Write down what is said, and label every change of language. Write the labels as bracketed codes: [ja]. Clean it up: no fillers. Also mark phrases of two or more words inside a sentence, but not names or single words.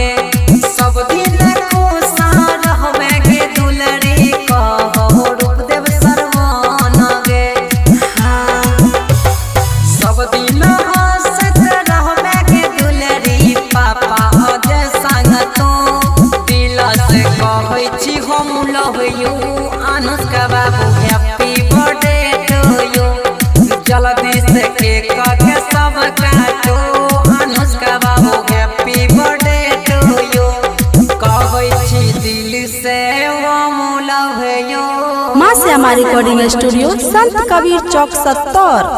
[mai] सब दिन खुशा रहबे गे दुलड़ी कहौ रूपदेव शर्मान गे। हाँ सब दिन हंसैत रहबे गे दुलड़ी पापा अजय संग तो। दिल से कहै छी हम [en] love you [mai] अनुष्का बाबू [en] happy birthday to you. [mai] जल्दी से केक के सब काटो अनुष्का बाबू [en] happy birthday to you. [mai] कहै छी दिल से हम [en] love you. [mai] माँ श्यामा रिकॉर्डिंग स्टूडियो संत कबीर चौक 70।